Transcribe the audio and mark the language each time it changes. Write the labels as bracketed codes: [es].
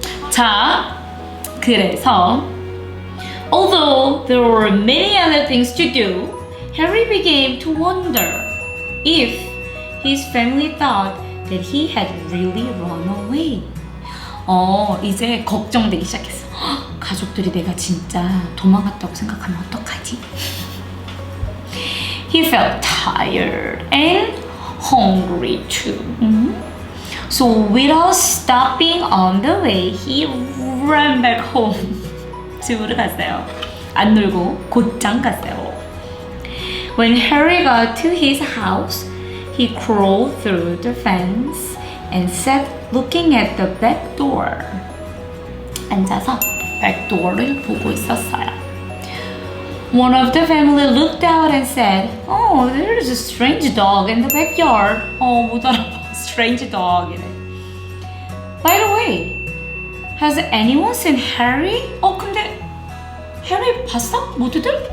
[en] 자, 그래서 although there were many other things to do, Harry began to wonder if his family thought that he had really run away. [ko] 이제 걱정되기 시작했어. 가족들이 내가 진짜 도망갔다고 생각하면 어떡하지? [en] He felt tired and hungry too. So without stopping on the way, he ran back home. [ko] 집으로 갔어요. 안 놀고 곧장 갔어요. [en] When Harry got to his house, he crawled through the fence and sat looking at the back door. [ko] 앉아서 back door를 보고 있었어요. [en] One of the family looked out and said, "Oh, there is a strange dog in the backyard." [ko] 못 알아봐. [en] Strange dog이래. By the way, has anyone seen Harry? [ko] 근데 Harry 봤어? 모두들?